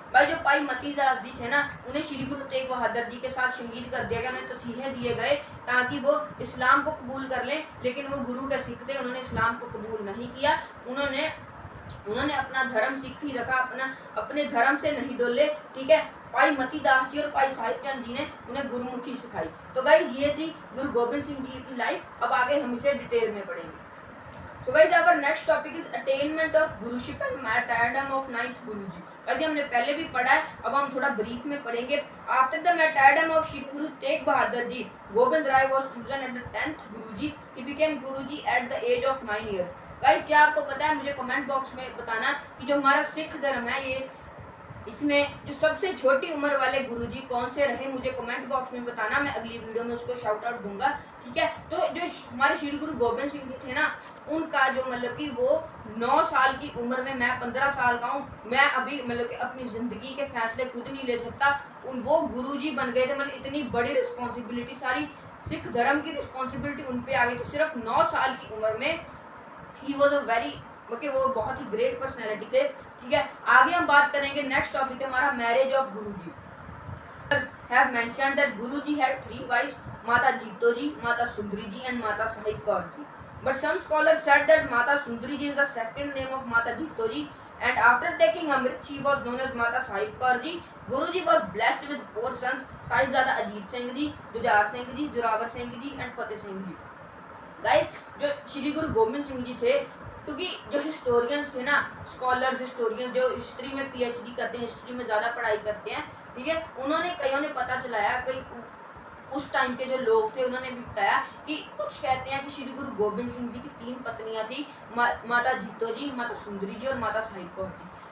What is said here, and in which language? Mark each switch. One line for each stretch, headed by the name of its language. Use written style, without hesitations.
Hindi: भाई जो पाई मतीदास जी थे ना, उन्हें श्री गुरु तेग बहादुर जी के साथ शहीद कर दिया गया, उन्हें तसीहे दिए गए ताकि वो इस्लाम को कबूल कर लें, लेकिन वो गुरु के सिख थे, उन्होंने इस्लाम को कबूल नहीं किया। उन्होंने अपना धर्म सिख ही रखा, अपने धर्म से नहीं डोले, ठीक है। पाई मतीदास जी और पाई साहिब चंद जी ने उन्हें गुरुमुखी सिखाई। तो गाइज, ये थी गुरु गोबिंद सिंह जी की लाइफ। अब आगे हम इसे डिटेल में पढ़ेंगे।
English: So guys, our next topic is attainment of guruship and martyrdom of 9th Guruji.
Hindi: वैसे हमने पहले भी पढ़ा है, अब हम थोड़ा ब्रीफ में पढ़ेंगे।
English: After the martyrdom of Shri Guru Tegh Bahadur Ji, Gobind Rai was chosen as the 10th Guruji. He became Guruji at the age of 9 years.
Hindi: Guys, क्या आपको पता है? मुझे कमेंट बॉक्स में बताना कि जो हमारा सिख धर्म है, ये इसमें जो सबसे छोटी उम्र वाले गुरुजी कौन से रहे, मुझे कमेंट बॉक्स में बताना। मैं अगली वीडियो में उसको शाउट आउट दूंगा, ठीक है। तो जो हमारे श्री गुरु गोबिंद सिंह जी थे ना, उनका जो मतलब कि वो 9 साल की उम्र में, मैं 15 साल का हूँ, मैं अभी मतलब कि अपनी ज़िंदगी के फैसले खुद नहीं ले सकता, वो गुरुजी बन गए थे। मतलब इतनी बड़ी रिस्पॉन्सिबिलिटी, सारी सिख धर्म की रिस्पॉन्सिबिलिटी उन पे आ गई थी सिर्फ 9 साल की उम्र में।
English: he was a very
Hindi: वो बहुत ही ग्रेट पर्सनैलिटी थे, ठीक है। आगे हम बात करेंगे, नेक्स्ट टॉपिक है हमारा marriage of Guruji.
English: have mentioned that Guruji had 3 wives, Mata Jito ji, Mata Sundari ji and Mata Sahib Kaur ji. But some scholars said that Mata Sundari ji is the second name of Mata Jito ji, and after taking Amrit, she was known as Mata Sahib Kaur ji. Guruji was blessed with 4 sons, Sahibzada Ajit Singh ji, Jujhar Singh ji, Zorawar Singh ji and Fateh Singh ji.
Hindi: Guys, जो श्री गुरु गोबिंद सिंह जी थे, क्योंकि जो historians थे ना, scholars, historian जो history में PhD करते हैं, हिस्ट्री में ज़्यादा पढ़ाई करते हैं, ठीक है, कईयों ने पता चलाया, कई उस टाइम के जो लोग थे उन्होंने भी बताया कि कुछ कहते हैं कि श्री गुरु गोबिंद सिंह जी की 3 पत्नियां थी, माता जीतो जी, माता सुंदरी जी और माता साहिब कौर जी।